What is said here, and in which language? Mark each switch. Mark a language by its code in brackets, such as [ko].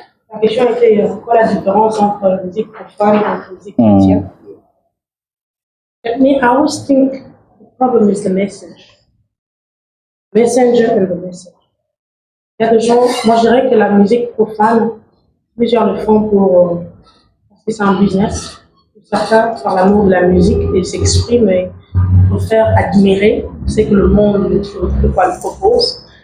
[fr] La question était quoi la différence entre la musique profane et la musique chrétienne? [en] I always think the problem is the message. Messenger and the message. [fr] Il y a des gens, moi je dirais que la musique profane, plusieurs le font parce que c'est un business. Certains, par l'amour de la musique, ils s'expriment et pour faire admirer ce que le monde le propose.